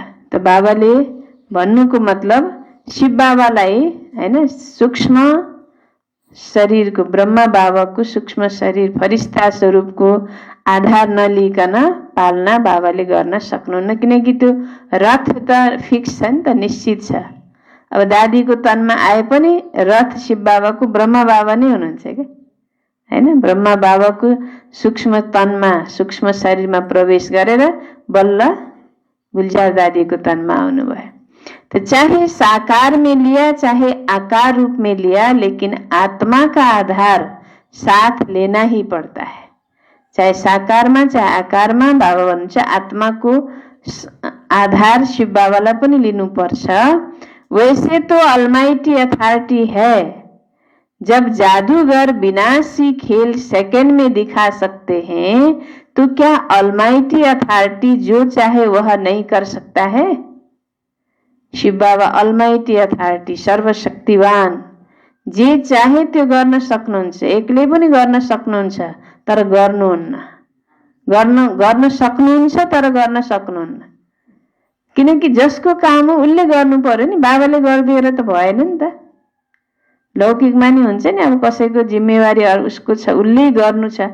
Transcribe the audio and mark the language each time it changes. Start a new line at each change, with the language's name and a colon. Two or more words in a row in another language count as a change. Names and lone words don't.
Nepali: त बाबाले भन्नुको मतलब शिव बाबालाई हैन सूक्ष्म शरीरको ब्रह्मा बाबाको सूक्ष्म शरीर फरिश्ता स्वरूपको आधार नलिकन पालना बाबाले गर्न सक्नुहुन्न, किनकि त्यो रथ त फिक्स छ नि त, निश्चित छ। अब दादीको तनमा आए पनि रथ शिव बाबाको ब्रह्मा बाबा नै हुनुहुन्छ क्या हैन। ब्रह्मा बाबाको सूक्ष्म तनमा सूक्ष्म शरीरमा प्रवेश गरेर बल्ल गुल्जार दादीको तनमा आउनुभयो।
Hindi: तो चाहे साकार में लिया चाहे आकार रूप में लिया, लेकिन आत्मा का आधार साथ लेना ही पड़ता है। चाहे साकार में चाहे आकार में
Nepali: बाबा भन्नुहुन्छ आत्माको आधार शिव बाबालाई पनि लिनुपर्छ।
Hindi: वैसे तो
English: almighty authority
Hindi: है, जब जादूगर विनाशी खेल सेकंड में दिखा सकते हैं तो क्या
English: almighty authority
Hindi: जो चाहे वह नहीं कर सकता है?
Nepali: शिव बाबा
English: almighty authority
Nepali: सर्वशक्तिवान, जे चाहे त्यो गर्न सक्नुहुन्छ, एक्लै पनि गर्न सक्नुहुन्छ तर गर्नुहुन्न, गर्न सक्नुहुन्छ तर गर्न सक्नुहुन्न, किनकि जसको काम हो उसले गर्नु पर्यो नि, बाबाले गरिदिएर त भएन नि त। लौकिकमा नि हुन्छ नि, अब कसैको जिम्मेवारी उसको छ, उसले गर्नु छ।